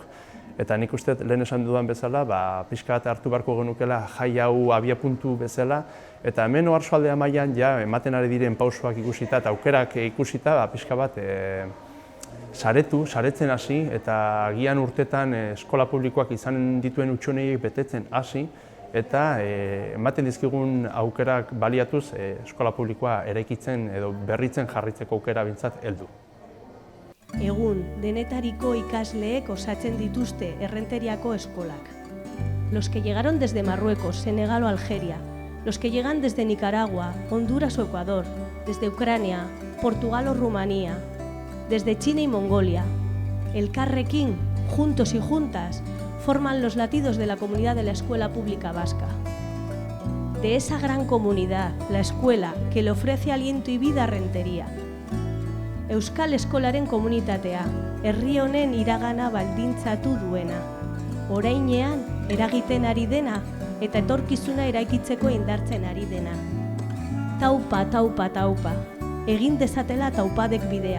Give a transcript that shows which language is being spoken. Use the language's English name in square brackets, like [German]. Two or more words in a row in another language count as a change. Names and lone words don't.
[Basque] Eta nik uste lehen esan dudan bezala, pixka bat hartu beharko genukela jai hau abiapuntu bezala, eta hemen oarsoaldea mailan ematen ari diren pausoak ikusita eta aukerak ikusita, pixka bat saretzen hasi eta agian urtetan eskola publikoak izan dituen hutsuneiek betetzen hasi eta ematen dizkigun aukerak baliatuz eskola publikoa eraikitzen edo berritzen jarritzeko aukera bintzat heldu. Egun, denetariko ikasleek osatzen dituzte Errenteriako eskolak. [Spanish] Los que llegaron desde Marruecos, Senegal o Algeria, los que llegan desde Nicaragua, Honduras o Ecuador, desde Ucrania, Portugal o Rumanía, desde China y Mongolia. Elkarrekin, juntos y juntas, forman los latidos de la comunidad de la escuela pública vasca. de esa gran comunidad, la escuela, que le ofrece aliento y vida a Rentería. [Basque] Euskal Eskolaren komunitatea, herri honen iragana baldintzatu duena. Orainean eragiten ari dena eta etorkizuna eraikitzeko indartzen ari dena. Taupa, taupa, taupa, egin dezatela taupadek bidea.